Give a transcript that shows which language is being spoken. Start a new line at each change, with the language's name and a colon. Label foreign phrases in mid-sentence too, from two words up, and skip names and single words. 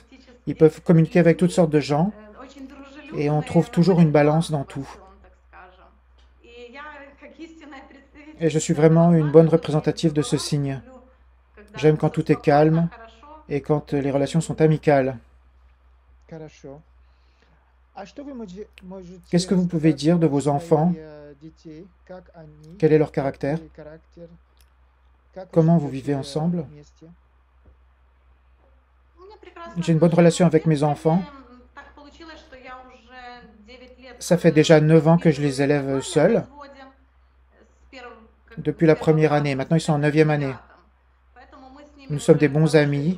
French: Ils peuvent communiquer avec toutes sortes de gens et on trouve toujours une balance dans tout. Et je suis vraiment une bonne représentative de ce signe. J'aime quand tout est calme et quand les relations sont amicales.
Russian: Хорошо. А что вы
French: Qu'est-ce
Russian: можете
French: que vous pouvez
Russian: рассказать
French: dire de
Russian: про
French: vos enfants?
Russian: своих детей? Как они,
French: Quel est leur caractère?
Russian: какой характер? Как вы
French: Comment vous vivez
Russian: живете
French: ensemble?
Russian: вместе?
French: J'ai une bonne relation avec mes enfants. Ça fait déjà 9 ans que je les élève seuls, depuis la première année. Maintenant, ils sont en 9e année. Nous sommes des bons amis.